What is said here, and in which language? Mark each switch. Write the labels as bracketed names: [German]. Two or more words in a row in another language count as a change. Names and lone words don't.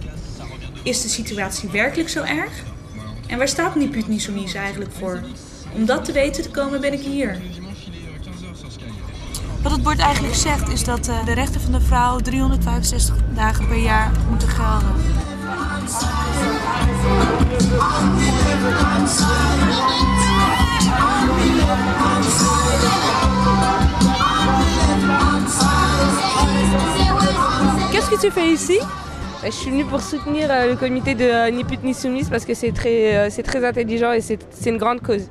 [Dutch] Is de situatie werkelijk zo erg? En waar staat Ni Pute Ni Soumise eigenlijk voor? Om dat te weten te komen ben ik hier. Wat het bord eigenlijk zegt is dat de rechten van de vrouw 365 dagen per jaar moeten gelden. [French] Qu'est-ce que tu fais ici? Je suis venue pour soutenir le comité de Ni Pute Ni Soumise parce que c'est très intelligent et c'est une grande cause.